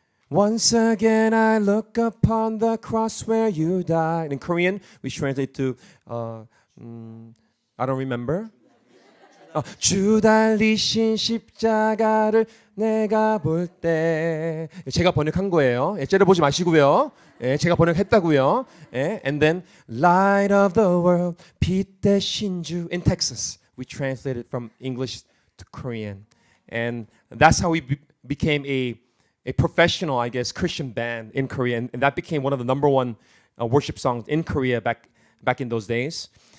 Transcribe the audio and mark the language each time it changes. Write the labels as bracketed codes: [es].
[en] Once again I look upon the cross where you died. In Korean, we translate to, I don't remember. [ko] 주 달리신 십자가를 내가 볼 때. 제가 번역한 거예요. 째려보지 마시고요. 제가 번역했다고요. [en] And then Light of the World, [ko] 빛 대신 주. [en] In Texas, we translated from English to Korean, and that's how we became a professional, I guess, Christian band in Korea, and that became one of the number 1 worship songs in Korea back in those days.